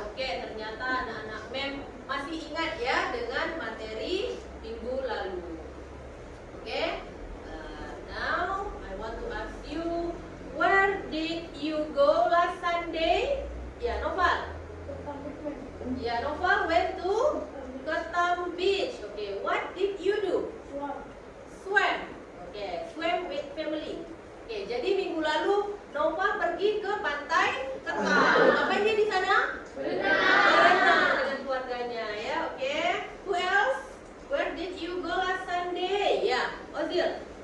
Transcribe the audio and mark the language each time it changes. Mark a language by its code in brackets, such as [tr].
[id] Oke, ternyata anak-anak mem masih ingat ya dengan materi minggu lalu. [en] Oke, now I want to ask you, where did you go last Sunday? Ya, Noval. Ya, Noval went to Ketam Beach. Okay, what did you do? Swim. Okay, swim with family. [id] Okay, jadi minggu lalu Nova pergi ke pantai Ketam. Ngapain dia di sana? Berenang dengan keluarganya ya. [en] Okay. Who else? Where did you go last Sunday? Ya, Ozil.